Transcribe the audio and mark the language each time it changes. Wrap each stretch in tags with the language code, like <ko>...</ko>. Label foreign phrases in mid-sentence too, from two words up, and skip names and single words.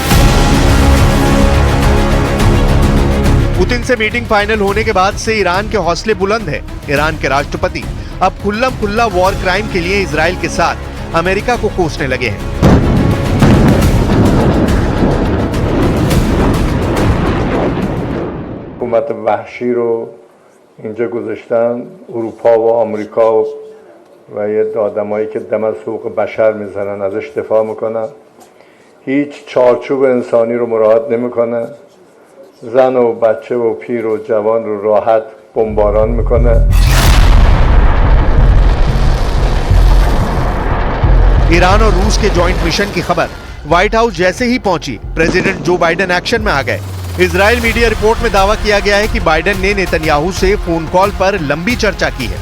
<hi>पुतिन से</hi> <en>meeting final</en> <hi>होने के बाद से ईरान के हौसले बुलंद हैं। ईरान के राष्ट्रपति अब खुल्लम खुल्ला</hi> <en>war crime</en> <hi>के लिए इजराइल के साथ अमेरिका को कोसने लगे हैं।</hi> <fa>حکومت وحشی رو اینجا گذاشتن اروپا و آمریکا و یه آدمایی که دم از حقوق بشر میزنن ازش دفاع میکنن. هیچ چارچوب انسانی رو مراعات نمیکنه. زن و بچه و پیر و جوان رو راحت بمباران میکنه.</fa> <hi>ईरान और रूस के</hi> <en>joint mission</en> <hi>की खबर व्हाइट हाउस जैसे ही पहुंची, प्रेसिडेंट जो बाइडेन एक्शन में आ गए। इजराइल</hi> <en>media report</en> <hi>में दावा किया गया है कि बाइडेन ने नेतन्याहू से</hi> <en>phone call</en> <hi>पर लंबी चर्चा की है।</hi>